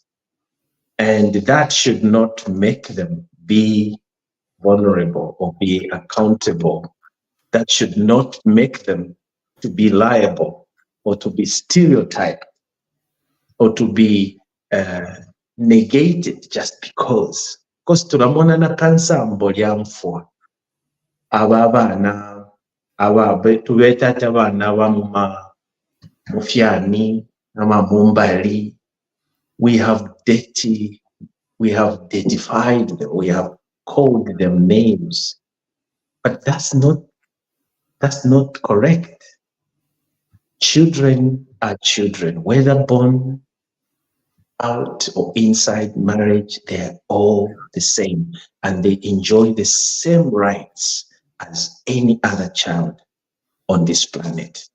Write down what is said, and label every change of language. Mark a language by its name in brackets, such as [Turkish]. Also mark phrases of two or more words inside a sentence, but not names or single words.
[English] And that should not make them be vulnerable or be accountable. That should not make them to be liable or to be stereotyped or to be negated just because. [Bemba] Because turamona na kansambo lyamfwa aba baana tubeta abaana bamuma mufyani amamumbali. [English] We have identified them, we have called them names, but that's not correct. Children are children, whether born out or inside marriage, they're all the same, and they enjoy the same rights as any other child on this planet.